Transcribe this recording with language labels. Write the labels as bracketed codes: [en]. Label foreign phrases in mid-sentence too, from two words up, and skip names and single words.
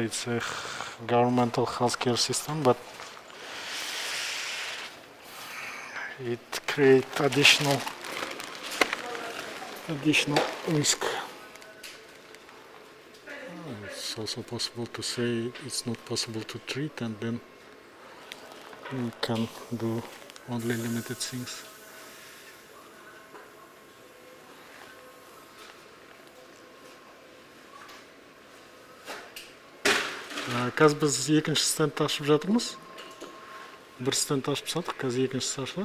[en] It's a governmental healthcare system, but it creates additional risk. It's also possible to say it's not possible to treat, and then you can do only limited things. [kk] Қазір біз екінші стендті ашып жатырмыз. Бір стенд ашып тастадық, қазір екіншісі ашылады.